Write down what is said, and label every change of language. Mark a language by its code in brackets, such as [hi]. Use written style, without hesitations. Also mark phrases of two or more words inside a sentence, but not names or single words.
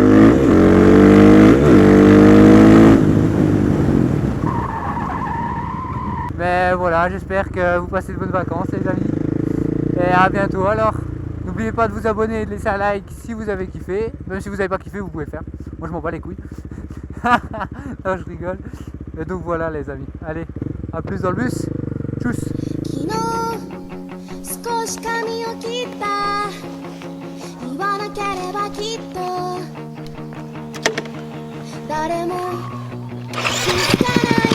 [fr] Mais voilà, j'espère que vous passez de bonnes vacances les amis. Et à bientôt alors. N'oubliez pas de vous abonner et de laisser un like si vous avez kiffé. Même si vous n'avez pas kiffé, vous pouvez faire. Moi je m'en bats les couilles. Non, je rigole. Et donc voilà les amis. Allez, à plus dans le bus. Tchuss. [ja] 少し髪を切った言わなければきっと誰も気づかない